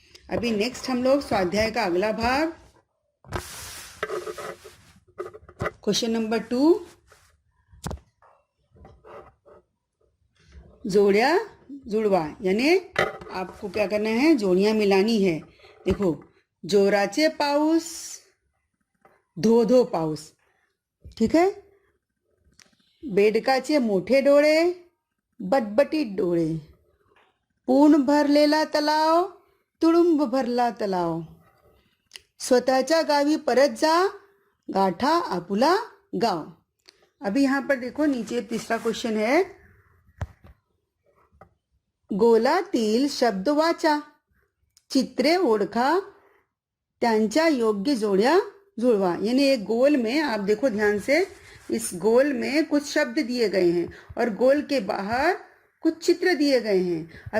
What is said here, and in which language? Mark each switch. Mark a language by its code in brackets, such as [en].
[hi] अभी नेक्स्ट हम लोग स्वाध्याय का अगला भाग, क्वेश्चन नंबर 2, जोड़िया जुड़वा, यानी आपको क्या करना है, जोड़ियां मिलानी है। [mr] देखो, जोराचे पाऊस, धो धो पाऊस, ठीक है, बेडकाचे मोठे डोळे, बटबटीत डोळे, पूर्ण भरलेला तलाव, तुडुंब भरला तलाव, स्वतःच्या गावी परत जा, गाठा आपुला गाव। [hi] अभी यहाँ पर देखो, नीचे तीसरा क्वेश्चन है, [mr] गोलातील शब्द वाचा, चित्रे ओळखा, त्यांच्या योग्य जोड्या जुड़वा, [hi] यानी एक गोल में, आप देखो ध्यान से, इस गोल में कुछ शब्द दिए गए हैं और गोल के बाहर कुछ चित्र दिए गए हैं।